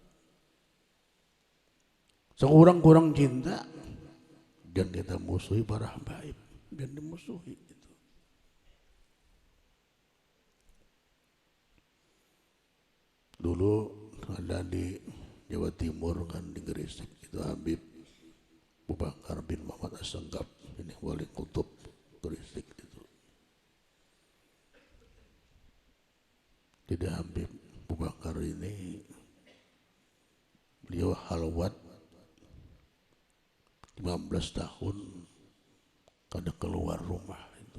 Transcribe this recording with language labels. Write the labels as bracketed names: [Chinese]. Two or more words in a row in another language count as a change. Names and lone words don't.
[Indonesian] Sekurang-kurang cinta, jangan kita musuhi para habaib, jangan dimusuhi itu. Dulu ada di Jawa Timur kan di Gresik itu Habib Abu Bakar bin Muhammad As-Sanggap, ini wali kutub Gresik itu. Jadi Habib Abu Bakar ini beliau halwat 15 tahun kada keluar rumah itu.